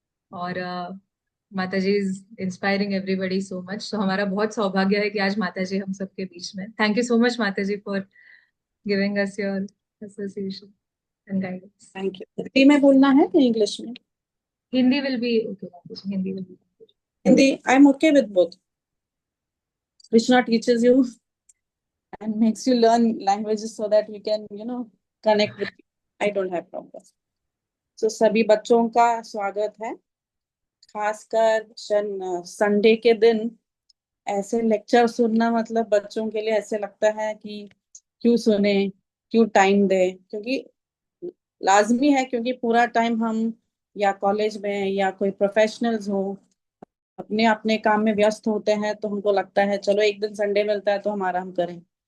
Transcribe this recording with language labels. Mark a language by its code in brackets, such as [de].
[en] और Mataji is inspiring everybody so much. [hi] तो हमारा बहुत सौभाग्य है कि आज माताजी हम सबके बीच में। [en] Thank you so much Mataji for giving us your association and guidance. Thank you. [hi] Hindi में बोलना है कि इंग्लिश में? [en] Hindi will be okay Mataji, Hindi will be. Hindi, I'm okay with both. Krishna teaches you and makes you learn languages so that you can, connect with people. I don't have problem. [hi] So सभी बच्चों का स्वागत है। खासकर Sunday के दिन ऐसे लेक्चर सुनना मतलब बच्चों के लिए ऐसे लगता है कि क्यों सुने, क्यों टाइम दे, क्योंकि लाजमी है, क्योंकि पूरा टाइम हम या कॉलेज में या कोई प्रोफेशनल्स हो अपने अपने काम में व्यस्त होते हैं, तो हमको लगता है चलो एक दिन संडे मिलता है तो हम आराम करें।